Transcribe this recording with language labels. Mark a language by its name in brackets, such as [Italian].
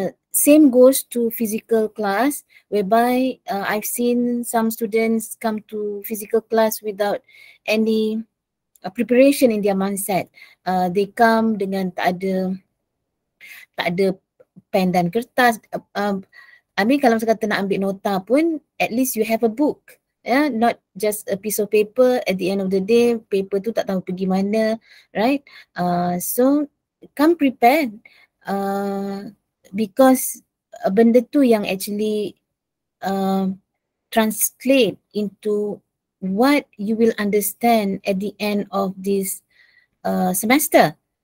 [English] Same goes to physical class, whereby I've seen some students come to physical class without any preparation in their mindset. They come [Malay] dengan tak ada pen dan kertas. [English] I mean [Malay] kalau kata nak ambil nota pun, [English] at least you have a book. Yeah, not just a piece of paper. At the end of the day, paper tu tak tahu pergi mana, right? So come prepared, because [Malay] benda tu yang [English] actually translate into what you will understand at the end of this semester.